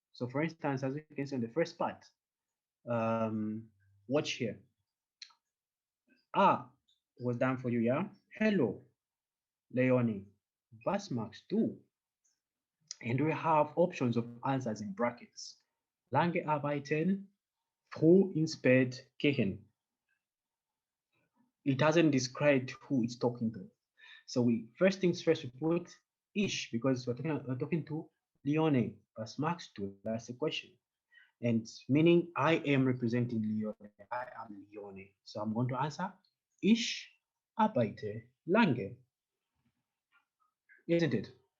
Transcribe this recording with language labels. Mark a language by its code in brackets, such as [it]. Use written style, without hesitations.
[en] So for instance, as you can see on the first part, watch here. Was done for you, yeah? Hello, Leonie. [de] Was magst du? [en] And we have options of answers in brackets. [de] Lange arbeiten, früh ins Bett gehen. [en] It hasn't described who it's talking to. So first things first, we put ich because we're talking to Leone. [de] Was magst du? [en] That's the question. And meaning I am representing Leone. I am Leone. So I'm going to answer [de] ich arbeite lange. [en] Isn't it?